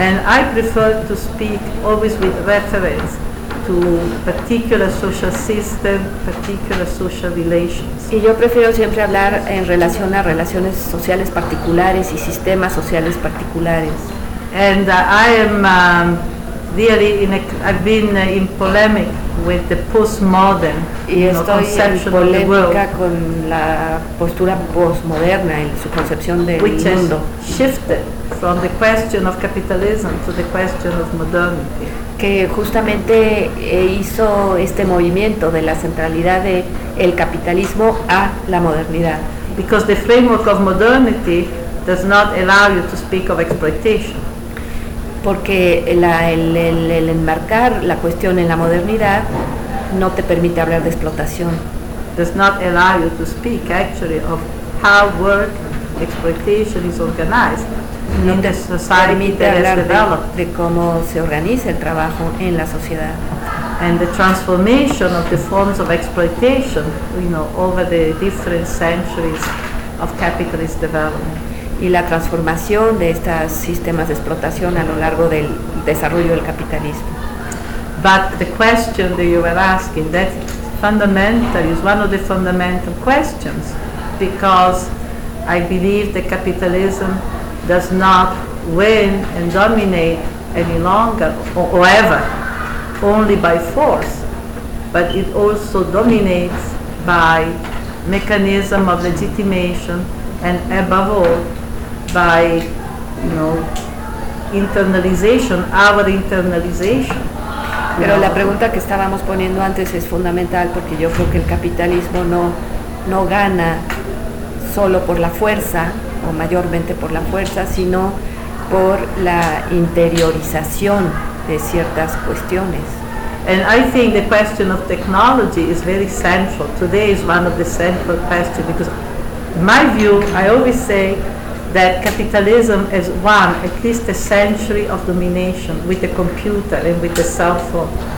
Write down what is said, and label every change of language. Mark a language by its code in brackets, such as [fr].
[en] And I prefer to speak always with reference to particular social system, particular social relations. [es] Y yo prefiero siempre hablar en relación a relaciones sociales particulares y sistemas sociales particulares. [en] And I am really in a, I've been in polemic with the postmodern conception of the world. [es] Y estoy en polémica con la postura postmoderna y su concepción del [en] which [es] mundo. [en] Which has shifted from the question of capitalism to the question of modernity. [es] Que justamente hizo este movimiento de la centralidad de el capitalismo a la modernidad. [en] Because the framework of modernity does not allow you to speak of exploitation. [es] Porque el enmarcar la cuestión en la modernidad no te permite hablar de explotación. [en] Does not allow you to speak actually of how work exploitation is organized. [es] No te permite hablar de cómo se organiza el trabajo en la sociedad. [en] And the transformation of the forms of exploitation, you know, over the different centuries of capitalist development. [es] Y la transformación de estos sistemas de explotación a lo largo del desarrollo del capitalismo. [en] But the question that you were asking, that fundamental, is one of the fundamental questions, because I believe that capitalism does not win and dominate any longer or ever only by force, but it also dominates by mechanism of legitimation and above all by, you know, internalization, our internalization. [es] Pero la pregunta que estábamos poniendo antes es fundamental, porque yo creo que el capitalismo no gana solo por la fuerza, o mayormente por la fuerza, sino por la interiorización de ciertas cuestiones. [en] And I think the question of technology is very central. Today is one of the central questions, because in my view, I always say that capitalism has won at least a century of domination with the computer and with the cell phone.